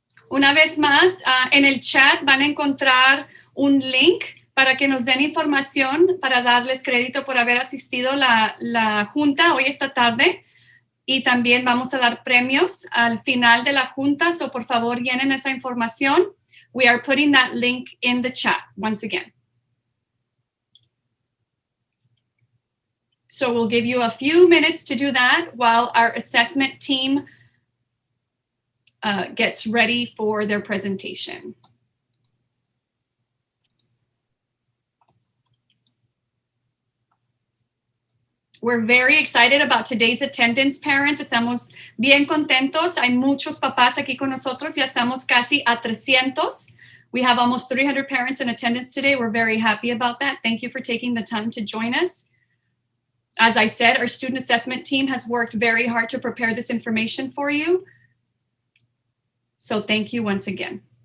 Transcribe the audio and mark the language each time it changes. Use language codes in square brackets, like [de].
[es] Una vez más, en el chat van a encontrar un link para que nos den información para darles crédito por haber asistido la junta hoy esta tarde. Y también vamos a dar premios al final de la junta, so por favor llenen esa información. [en] We are putting that link in the chat once again. So we'll give you a few minutes to do that while our assessment team gets ready for their presentation. We're very excited about today's attendance, parents. [es] Estamos bien contentos. Hay muchos papás aquí con nosotros. Ya estamos casi a 300. [en] We have almost 300 parents in attendance today. We're very happy about that. Thank you for taking the time to join us. As I said, our student assessment team has worked very hard to prepare this information for you. So thank you once again.